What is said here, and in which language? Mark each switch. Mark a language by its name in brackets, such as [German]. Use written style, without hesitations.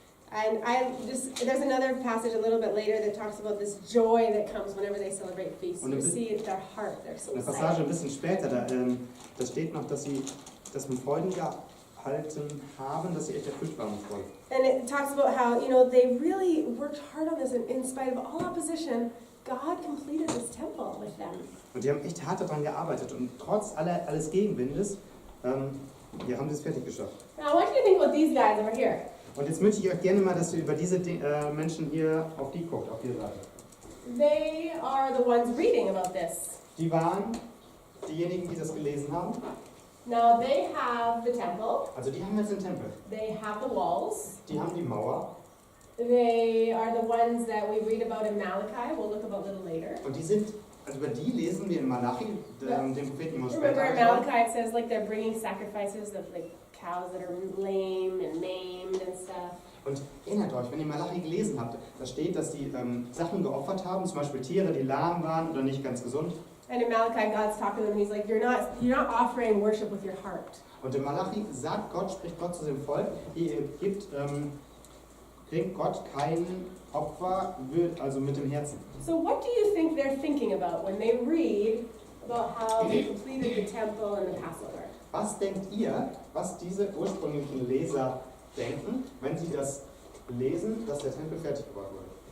[English] And there's another passage a little bit later that talks about this joy that comes whenever they celebrate feasts. You see it, their heart, they're so [German] Eine [English] excited. [German] Passage ein bisschen später, da steht noch, dass sie das mit Freuden gehalten haben, dass sie echt erfüllt waren mit Freude. [English] And it talks about how, they really worked hard on this, and in spite of all opposition, God completed this temple with them. [German] Und die haben echt hart daran gearbeitet und trotz alles Gegenwindes, haben sie es fertig geschafft. [English] Now I want you to think about these guys over here. [German] Und jetzt möchte ich euch gerne mal, dass ihr über diese Menschen hier auf die guckt, auf die Seite. [English] They are the ones reading about this. [German] Die waren diejenigen, die das gelesen haben. [English] Now they have the temple. [German] Also die haben jetzt den Tempel. [English] They have the walls. [German] Die haben die Mauer. [English] They are the ones that we read about in Malachi. We'll look about a little later. [German] Und die sind, also über die lesen wir in Malachi, dem Propheten immer [English] Remember in [German] später. [English] Malachi it says like they're bringing sacrifices of like cows that are lame and maimed and stuff. [German] Und erinnert euch, wenn ihr Malachi gelesen habt, da steht, dass die Sachen geopfert haben, zum Beispiel Tiere, die lahm waren oder nicht ganz gesund. [English] And in Malachi, God's talking to them, and He's like, you're not offering worship with your heart. [German] Und in Malachi spricht Gott zu dem Volk, ihr bringt Gott kein Opfer, also mit dem Herzen. [English] So what do you think they're thinking about when they read about how they completed the temple and the Passover? [German] Was denkt ihr, was diese ursprünglichen Leser denken, wenn sie das lesen, dass der Tempel fertig gebaut wurde?